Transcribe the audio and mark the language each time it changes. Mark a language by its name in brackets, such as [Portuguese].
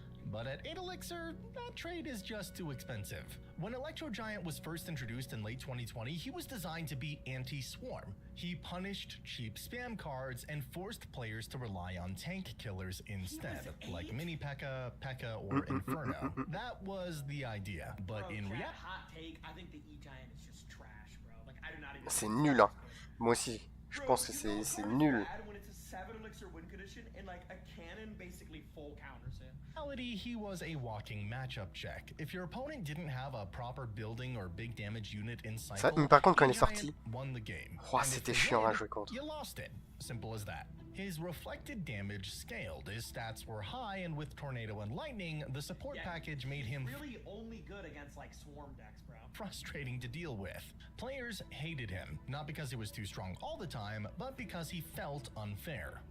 [English] But at 8 elixir, that trade is just too expensive. When Electro Giant was first introduced in late 2020, he was designed to be anti-swarm. He punished cheap spam cards and forced players to rely on tank killers instead, like Mini P.E.K.K.A, P.E.K.K.A, or Inferno. That was the idea, but in reality... Hot take, I think the E-Giant is just trash, bro. Like, I do not even... [French] C'est nul, hein. Moi aussi, je pense que c'est nul. [English] 7 elixir win condition and like a cannon basically full counters him. In reality, he was a walking matchup check. If your opponent didn't have a proper building or big damage unit in cycle, [French] mais par contre quand il est sorti, [English] won the game. [French] C'était chiant à jouer contre. [English] You lost it. Simple as that. His reflected damage scaled. His stats were high, and with Tornado and Lightning, the support package made him really only good against like swarm decks, bro. Frustrating to deal with. Players hated him, not because he was too strong all the time, but because he felt unfair.